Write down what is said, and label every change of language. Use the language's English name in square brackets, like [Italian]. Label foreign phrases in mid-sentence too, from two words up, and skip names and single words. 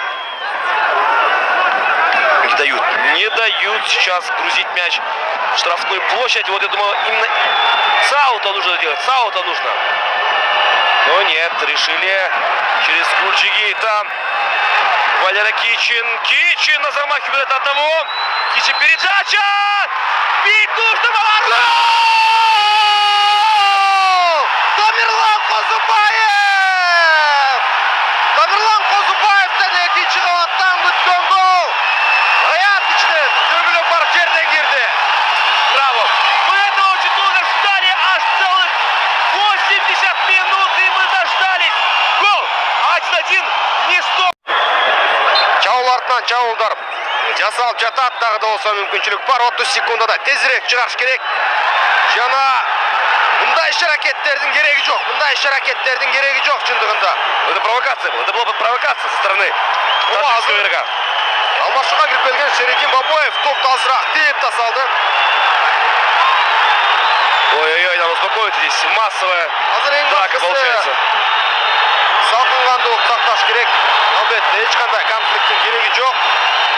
[Russian] Не дают сейчас грузить мяч в штрафную площадь. Вот я думал, именно с аута нужно делать. С аута нужно. Но нет, решили через Гульджигита. Валера Кичин. Кичин на замахе берет одного. Кичин передача. Бить нужно. Тамирлан Козубаев! [Kyrgyz] Тамирлан Козубаевден экинчи кабаттан күткөн гол. Аят ичинен төгүлүп барып жерден кирди. [Russian] Браво. Мы этого очень долго ждали. Аж целых 80 минут. И мы дождались. Гол. 1-1. Не стоп. [Kyrgyz] Чабуул артынан чабуулдар жасалып жатат. Дагы да болсо мүмкүнчүлүк бар. 30 секундада тезирээк чыгарыш керек. Жана мындай иш-аракеттердин кереги жок. Мындай иш-аракеттердин кереги жок чындыгында. [Russian] Это провокация была. Это была провокация со стороны таджикского игрока. [Kyrgyz] Алмашууга кирип келген Шерекин Бабоев топту азыраак тээп тасалды. Ой-ой-ой, [Russian] надо успокоить здесь. Массовая драка получается. [Kyrgyz] Салкынгандуулук сакташ керек. Албетте эч кандай конфликттин кереги жок.